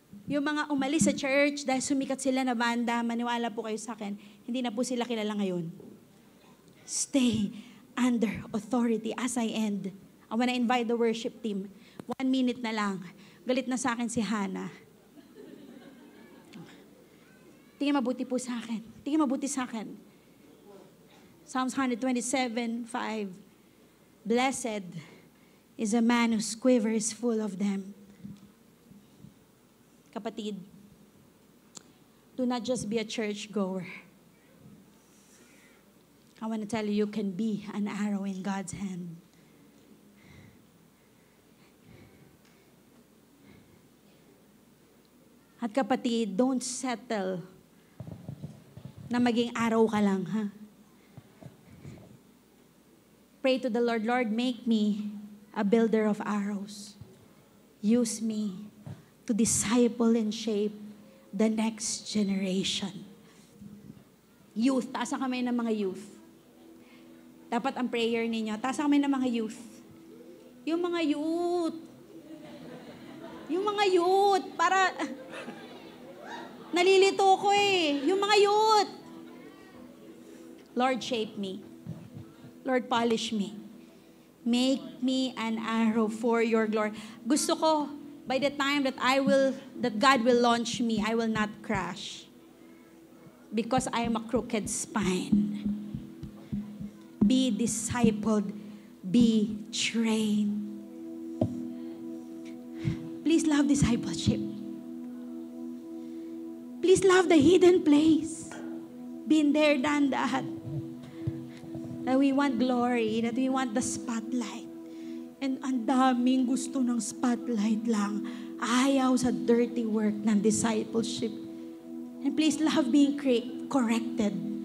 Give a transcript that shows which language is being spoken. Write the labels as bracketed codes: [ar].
[tl] Yung mga umalis sa church dahil sumikat sila na banda, maniwala po kayo sa akin, hindi na po sila kilala ngayon. [en] Stay under authority. As I end, I want to invite the worship team. [tl] 1 minute na lang. Galit na sa akin si Hannah. Tingin mabuti po sa akin. Tingin mabuti sa akin. Psalms 127:5. [en] Blessed is a man whose quiver is full of them. Kapatid, do not just be a church goer. I want to tell you, you can be an arrow in God's hand. [tl] At kapatid, [en] don't settle [tl] na maging arrow ka lang, ha? [en] Pray to the Lord, Lord, make me a builder of arrows. Use me to disciple and shape the next generation. [tl] Youth, taas ang kamay ng mga youth. Dapat ang prayer ninyo, taas ang kamay ng mga youth. Yung mga youth. Yung mga youth, para... Nalilito ko eh. Yung mga youth. [en] Lord, shape me. Lord, polish me. Make me an arrow for your glory. [tl] Gusto ko, [en] by the time that God will launch me, I will not crash. Because I am a crooked spine. Be discipled. Be trained. Please love discipleship. Please love the hidden place. Been there, done that. That we want glory, that we want the spotlight. [tl] And ang daming gusto ng spotlight lang. Ayaw sa [en] dirty work [tl] ng discipleship. [en] And please love being corrected.